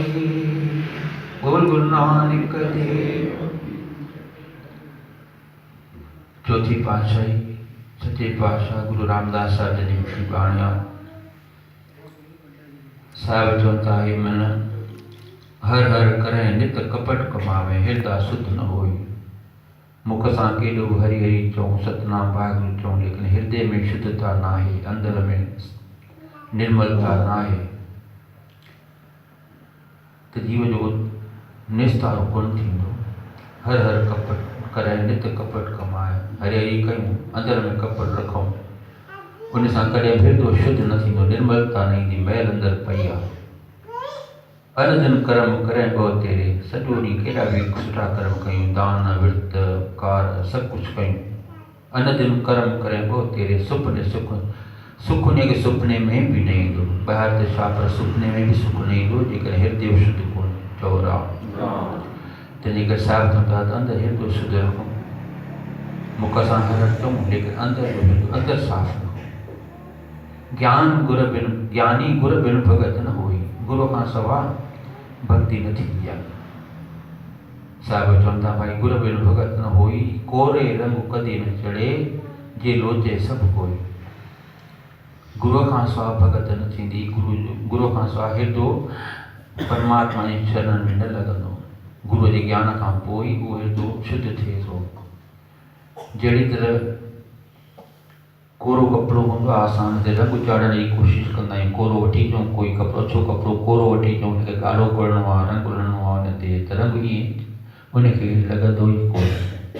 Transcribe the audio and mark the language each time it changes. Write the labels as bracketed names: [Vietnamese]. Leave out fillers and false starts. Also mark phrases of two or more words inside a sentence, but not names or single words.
[Punjabi] बोल गुरु नानक देव। [Hindi] चौथी पातशाही सच्चे पातशाह गुरु रामदास साहब जी की बाणिया साहब चौथा है [Punjabi] मन हर हर करें नित कपट कमावे, हृदय शुद्ध न होई। [Sindhi] मुख सां केॾो हरि हरि चऊं, सतनाम वाहिगुरु चऊं, लेकिन हृदय में शुद्धता ना है, अंदर में निर्मलता ना है, तो जीव जो निस्तारो कोन थींदो। [Punjabi] हर हर कपट करे नित कपट कमाए, [Sindhi] हरि हरि कयूं, अंदर में कपट रखूं, उन सां कॾहिं हृदय शुद्ध न थींदो, निर्मलता न ईंदी, मैल अंदर पई आहे। [Punjabi] अन दिन कर्म करें बहुत तेरे, [Sindhi] सॼो ॾींहुं केॾा बि सुठा कर्म कयूं, दान विर्त कार सभु कुझु कयूं। [Punjabi] अन दिन कर्म करें बहुत तेरे, [Sindhi] सुपने सुख सुख उनखे सुपने में बि न ईंदो। ॿाहिरि त छा, पर सुपने में बि सुख न ईंदो जेकॾहिं हृदय शुद्ध कोन चओ राम। तंहिंजे करे साहिब चवंदा त अंदरि हृदय शुद्ध रखूं, मुख सां हर चऊं, लेकिन अंदरि जो हृदय अंदरि साफ़ रखूं। [Punjabi] ज्ञानी गुर बिन भगत न होई, [Sindhi] गुरू खां सवाइ भक्ति न थींदी आहे। साहिब चवंदा भाई [Punjabi] गुर बिन भगत न होई, कोरे रंग कदे न चढ़े, जे लोचे सभु कोई। [Sindhi] गुरू खां सवाइ भगत न थींदी, गुरू खां सवाइ हृदय परमात्मा जी शरण में न लॻंदो, गुरू जे ज्ञान खां पोइ उहो हिर्दो शुद्ध थिए थो। जहिड़ी तरह कोरो कपिड़ो हूंदो आहे, असां हुन ते रंग चाढ़ण जी कोशिशि कंदा आहियूं। कोरो वठी अचूं, कोई कपिड़ो अछो कपिड़ो कोरो वठी अचूं, हुनखे ॻाढ़ो करिणो आहे, रंग हणिणो आहे हुन ते, त रंग ईअं उनखे लॻंदो ई कोन।